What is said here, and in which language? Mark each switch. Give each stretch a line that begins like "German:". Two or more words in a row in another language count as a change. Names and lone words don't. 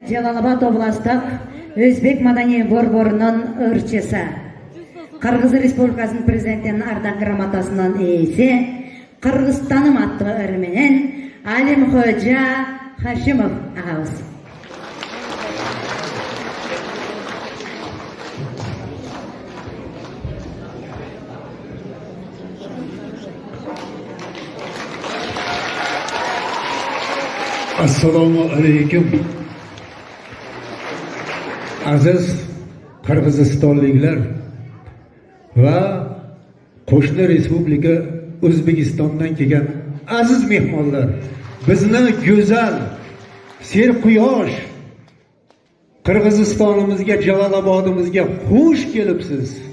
Kyrgyz: Жалалабад областық Өзбек Madani борборунун ырчысы, Кыргыз Республикасынын президентинин ардак грамотасынын ээси, Кыргызстаным аттуу ыры менен Алимхожа Хашимов агабыз.
Uzbek: Assalomu alaykum. Aziz Qirg'izistonliklar va qo'shni respublika O'zbekistondan kelgan aziz mehmonlar, bizni go'zal serquyosh Qirg'izistonimizga, Jalolobodimizga xush kelibsiz.